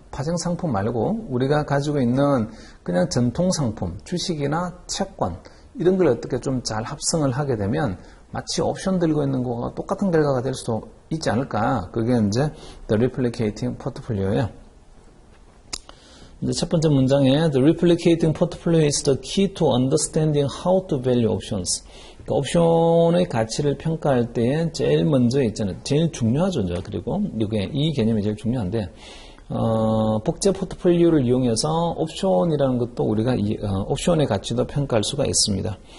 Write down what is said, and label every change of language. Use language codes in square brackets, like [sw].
[ko] 파생상품 말고 우리가 가지고 있는 그냥 전통상품, 주식이나 채권 이런 걸 어떻게 좀 잘 합성을 하게 되면 마치 옵션 들고 있는 거와 똑같은 결과가 될 수도 있지 않을까. 그게 이제 The Replicating Portfolio예요. 이제 첫 번째 문장에 [en] The Replicating Portfolio is the key to understanding how to value options. [ko] 그러니까 옵션의 가치를 평가할 때에 제일 먼저 있잖아요. 제일 중요하죠. 그리고 이게 이 개념이 제일 중요한데, 복제 포트폴리오를 이용해서 옵션이라는 것도 우리가 옵션의 가치도 평가할 수가 있습니다.